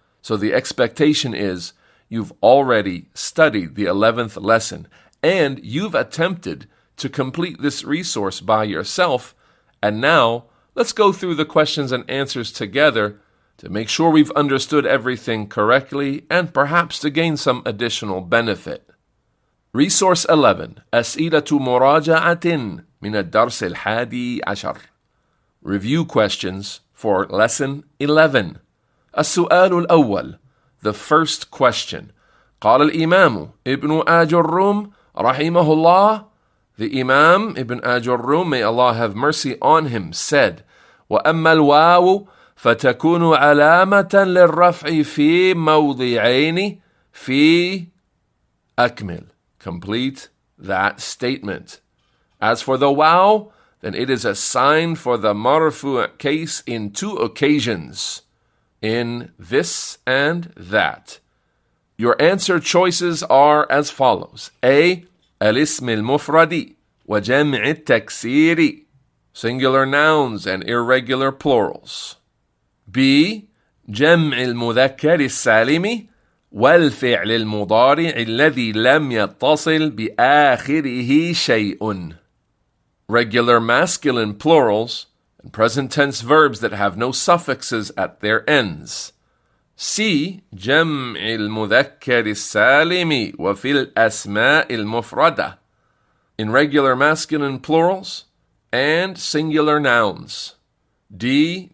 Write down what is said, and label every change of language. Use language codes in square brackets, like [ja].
[en] So the expectation is you've already studied the 11th lesson and you've attempted to complete this resource by yourself, and now let's go through the questions and answers together to make sure we've understood everything correctly and perhaps to gain some additional benefit. Resource 11 [ar] أسئلة مراجعة من الدرس الحادي عشر. [en] Review questions for lesson 11. [ar] السؤال الأول, [en] the first question. [ar] قال الإمام ابن آجروم رحمه الله. [en] The Imam Ibn Ajrumiyyah, may Allah have mercy on him, said, [ar] وأما الواو فتكون علامة للرفع في موضعين في أكمل. [en] Complete that statement. As for the waw, then it is a sign for the marfu' case in two occasions, in this and that. Your answer choices are as follows. A. [ar] الاسم المفرد وجمع التكسير, [en] singular nouns and irregular plurals. B. [ar] جمع المذكر السالم والفعل المضارع الذي لم يتصل بآخره شيء. [en] Regular masculine plurals and present tense verbs that have no suffixes at their ends. C. [ar] جمع المذكر السالم وفي الأسماء المفردة, [en] in regular masculine plurals and singular nouns. D.